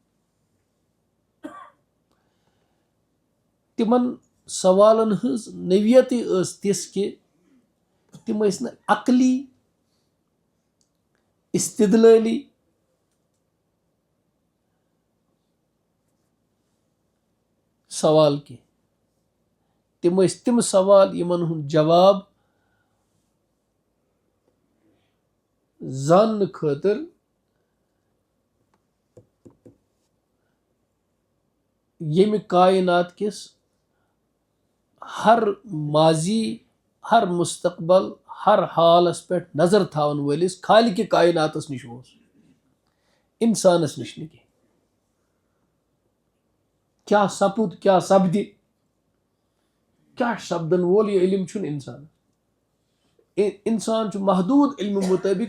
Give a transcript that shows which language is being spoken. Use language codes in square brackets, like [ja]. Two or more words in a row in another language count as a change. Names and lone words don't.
[ks] تِمن سوالن ہٕنٛز نوعیتٕے ٲس تِژھ کہِ تِم ٲسۍ نہٕ عقلی استدلٲلی سوال کینٛہہ تِم ٲسۍ تِم سوال یِمن ہُنٛد جواب زاننہٕ خٲطرٕ ییٚمہِ کاینات کِس ہر ماضی ہر مستقبل ہر حالس پٮ۪ٹھ نظر تھاون وٲلِس خالقِ کایناتس نِش اوس انسانس نِش نہٕ کینٛہہ کیٛاہ سپُد کیٛاہ سپدِ کیٛاہ چھُ سپدن وول یہِ علم چھُنہٕ انسانس انسان چھُ محدوٗد علمہٕ مُطٲبق